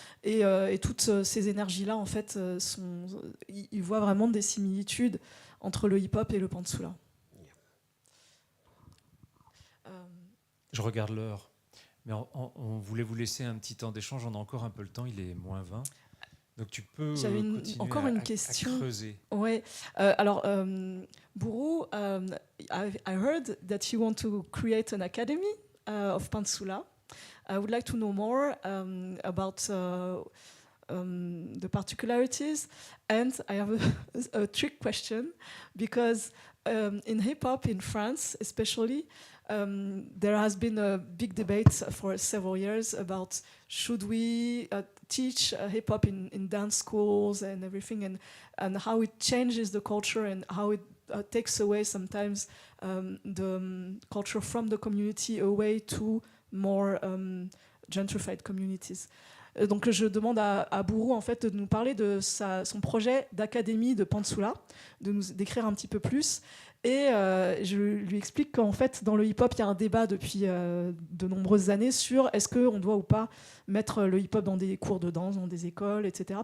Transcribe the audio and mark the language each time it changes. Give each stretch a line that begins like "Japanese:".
French: Et toutes ces énergies-là, en fait, ils voient vraiment des similitudes entre le hip-hop et le pantsula. Je regarde l'heure, mais on voulait vous laisser un petit temps d'échange. On a encore un peu le temps, il est moins 20. Donc tu peux continuer encore une à question. creuser. Ouais.
English: Alors, Buru, I heard that you want to create an academy of pantsula. I would like to know more about the particularities, and I have a trick question because in hip hop in France, especially, there has been a big debate for several years about should we teach hip hop in dance schools and everything, and how it changes the culture and how it takes away sometimes the culture from the community away to more gentrified communities.
French: Donc je demande à Buru en fait de nous parler de son projet d'académie de pantsula, de nous décrire un petit peu plus. Et je lui explique qu'en fait, dans le hip-hop, il y a un débat depuis de nombreuses années sur est-ce qu'on doit ou pas mettre le hip-hop dans des cours de danse, dans des écoles, etc.